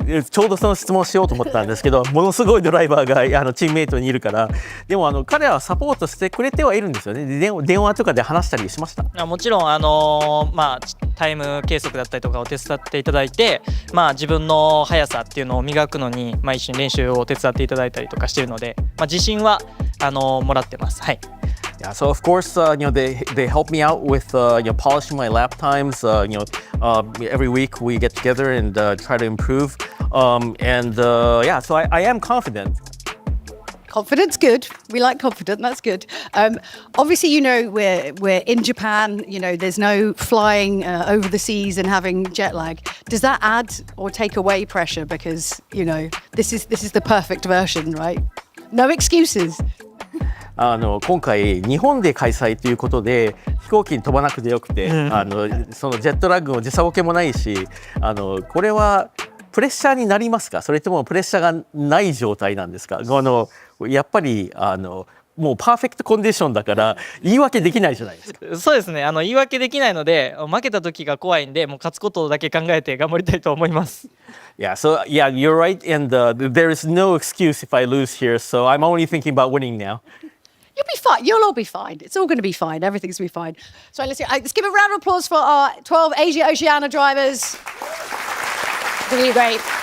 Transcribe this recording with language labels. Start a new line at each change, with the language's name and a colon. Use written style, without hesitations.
Japanese: ちょうどその質問しようと思ったんですけど、ものすごいドライバーがチームメイトにいるから、でも彼らはサポートしてくれてはいるんですよね。電話とかで話したりしました。もちろんタイム計測だったりとかを手伝っていただいて、自分の速さっていうのを磨くのに、一緒に練習を手伝っていただいたりとかしているので、自信はもらってます。はい。
English: Yeah, so of course, they help me out with polishing my lap times. Every week we get together and try to improve. So I am confident. Confidence, good. We like confident. That's good. Obviously, we're in Japan. There's no flying over the seas and having jet lag. Does that add or take away pressure? Because this is the perfect version, right? No excuses.
Japanese: 今回日本で開催ということで飛行機に飛ばなくてよくて、そのジェットラッグも時差ボケもないし、これはプレッシャーになりますか？それともプレッシャーがない状態なんですか？やっぱりもうパーフェクトコンディションだから言い訳できないじゃないですか。そうですね。言い訳できないので、負けた時が怖いんで、もう勝つことだけ考えて頑張りたいと思います。
English: Yeah, you're right, and there is no excuse if I lose here, so I'm only thinking about winning now. You'll be fine. You'll all be fine. It's all going to be fine. Everything's going to be fine. So let's give a round of applause for our 12 Asia Oceania drivers. Really great.